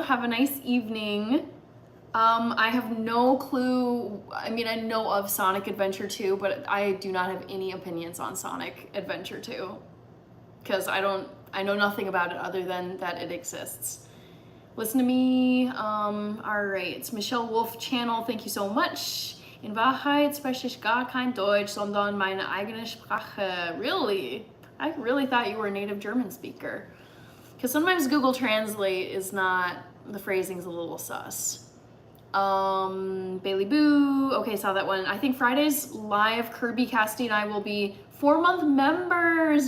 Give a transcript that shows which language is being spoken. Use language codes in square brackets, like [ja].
[en] Have a nice evening. I have no clue. I mean, I know of Sonic Adventure 2, but I do not have any opinions on Sonic Adventure 2 because I know nothing about it other than that it exists. Listen to me. All right, it's Michelle Wolf channel. Thank you so much. [de] In Wahrheit spreche ich gar kein Deutsch, sondern meine eigene Sprache. [en] Really? I really thought you were a native German speaker. Because sometimes Google Translate is not, the phrasing's a little sus. Bailey Boo. Okay, saw that one. I think Friday's live, Kirby, Cassidy, and I will be 4-month members.